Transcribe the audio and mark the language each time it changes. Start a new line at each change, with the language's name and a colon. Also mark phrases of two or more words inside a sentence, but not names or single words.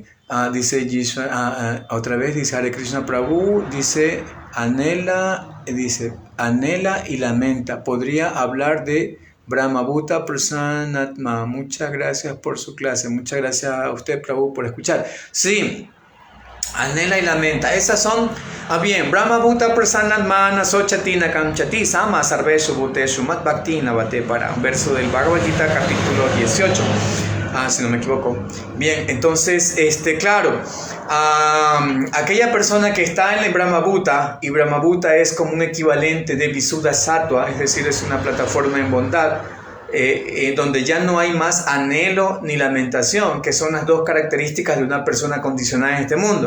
Spanish: Dice otra vez, dice Hare Krishna Prabhu, dice anhela y lamenta. ¿Podría hablar de
Sanskrit: ब्रह्मभूत प्रसन्नात्मा?
Spanish: Muchas gracias por su clase. Muchas gracias a usted, Prabhu, por escuchar. Sí, anhela y lamenta. Esas son, bien,
Sanskrit: ब्रह्मभूत प्रसन्नात्मा न शोचति न काङ्क्षति समः सर्वेषु भूतेषु मद्भक्तिं लभते पराम्.
Spanish: Un verso del Bhagavad Gita, capítulo 18. Si no me equivoco. Bien, entonces, claro, aquella persona que está en el Brahmabhuta, y Brahmabhuta es como un equivalente de
Sanskrit: विशुद्ध सत्त्व,
Spanish: es decir, es una plataforma en bondad, donde ya no hay más anhelo ni lamentación, que son las dos características de una persona condicionada en este mundo.